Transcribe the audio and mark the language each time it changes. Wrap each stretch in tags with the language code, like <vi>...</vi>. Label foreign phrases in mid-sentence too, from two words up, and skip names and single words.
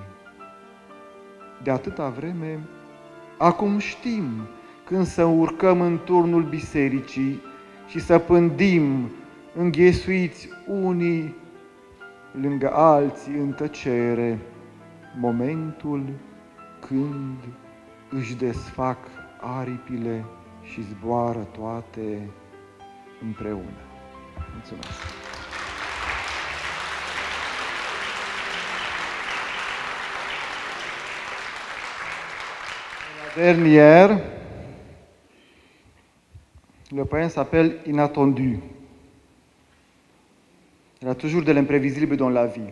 <ro>De atâta vreme, acum știm când să urcăm în turnul bisericii și să pândim înghesuiți unii lângă alții în tăcere, momentul când își desfac aripile și zboară toate împreună. Mulțumesc!</ro> <fr>La dernière, le poème s'appelle Inattendu. Il y a toujours de l'imprévisible dans la vie.</fr>